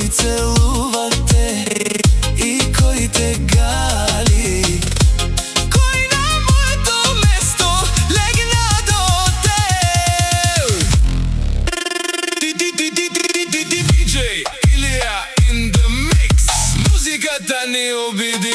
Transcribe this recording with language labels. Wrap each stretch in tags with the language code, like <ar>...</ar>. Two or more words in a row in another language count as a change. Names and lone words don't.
<mk>целува те и кој те гали, кој на моето место легна до те.</mk> <en>DJ Илија in the mix,</en> <mk>музиката ни уби.</mk>